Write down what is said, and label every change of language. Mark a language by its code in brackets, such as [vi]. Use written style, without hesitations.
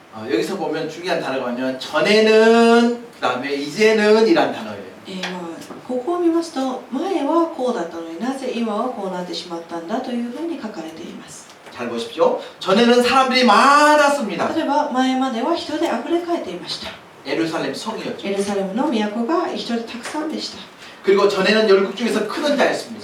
[ko] 여기서 보면 중요한 단어가 뭐냐면 전에는 그 다음에 이제는 이란 단어예요. [ja] ここを見ますと前はこうだったのになぜ今はこうなってしまったんだというふうに書かれています。 [ko] 잘 보십시오. 전에는 사람들이 많았습니다. [ja] 例えば前までは人であふれかえていました。 [ko] 예루살렘 성이었죠. [ja] エルサレムの都が人でたくさんでした。 [ko] 그리고 전에는 열국 중에서 크던 자였습니다.